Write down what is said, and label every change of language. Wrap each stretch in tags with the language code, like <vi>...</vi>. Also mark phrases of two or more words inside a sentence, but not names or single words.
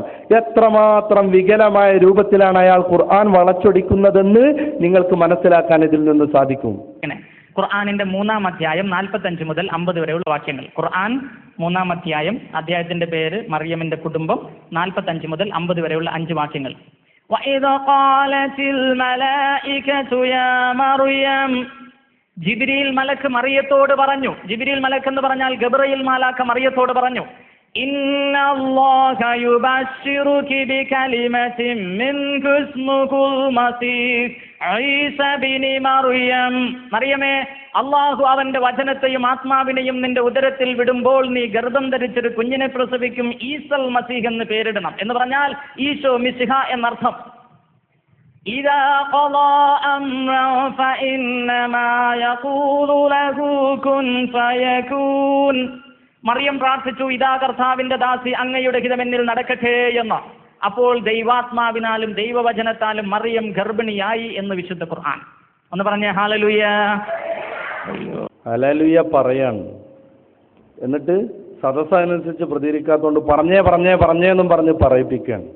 <ml>എത്രമാത്രം വികലമായ രൂപത്തിലാണ് അയാൾ ഖുർആൻ വളച്ചൊടിക്കുന്നതെന്ന് നിങ്ങൾക്ക് മനസ്സിലാക്കാൻ ഇതിൽ നിന്ന് സാധിക്കും. ഖുർആനിന്റെ 3-ാം അധ്യായം 45 മുതൽ 50 വരെയുള്ള വാക്യങ്ങൾ. ഖുർആൻ 3-ാം അധ്യായം, അധ്യായത്തിന്റെ പേര് മറിയമിന്റെ കുടുംബം, 45 മുതൽ 50 വരെയുള്ള 5 വാക്യങ്ങൾ.</ml> <ar>وَإِذَا قَالَتِ الْمَلَائِكَةُ يَا مَرْيَمُ</ar> <ml>ജിബ്രീൽ മലക്ക് മറിയത്തോട് പറഞ്ഞു. ജിബ്രീൽ മലക്ക് എന്ന് പറഞ്ഞാൽ ഗബ്രയേൽ മാലാഖ മറിയത്തോട് പറഞ്ഞു,</ml> <ar>إن الله يبشرك بكلمة منه اسمه المسيح عيسى ابن مريم.</ar> <ml>മറിയമേ, അല്ലാഹു അവന്റെ വചനത്തെയും ആത്മാവിനെയും നിന്റെ ഉദരത്തിൽ വിടുമ്പോൾ നീ ഗർഭം ധരിച്ചൊരു കുഞ്ഞിനെ പ്രസവിക്കും, ഈസൽ മസീഹ് എന്ന് പേരിടണം. എന്ന് പറഞ്ഞാൽ ഈശോ മിശിഹ എന്നർത്ഥം.</ml> <ar>إذا قضى أمرا فإنما يقول له كن فيكون.</ar> <ml>മറിയം പ്രാർത്ഥിച്ചു, ഇതാ കർത്താവിന്റെ ദാസി, അങ്ങയുടെ ഹിതമെന്നിൽ നടക്കട്ടെ എന്ന്. അപ്പോൾ ദൈവാത്മാവിനാലും ദൈവവചനത്താലും മറിയം ഗർഭിണിയായി എന്ന് വിശുദ്ധ ഖുർആൻ. ഒന്ന് പറഞ്ഞേ ഹല്ലേലൂയ. ഹല്ലേലൂയ പറയാണ്. എന്നിട്ട് സദസ്സനുസരിച്ച് പ്രതികരിക്കാത്തതുകൊണ്ട് പറഞ്ഞേ എന്നും പറഞ്ഞ് പറയിപ്പിക്കുകയാണ്.</ml>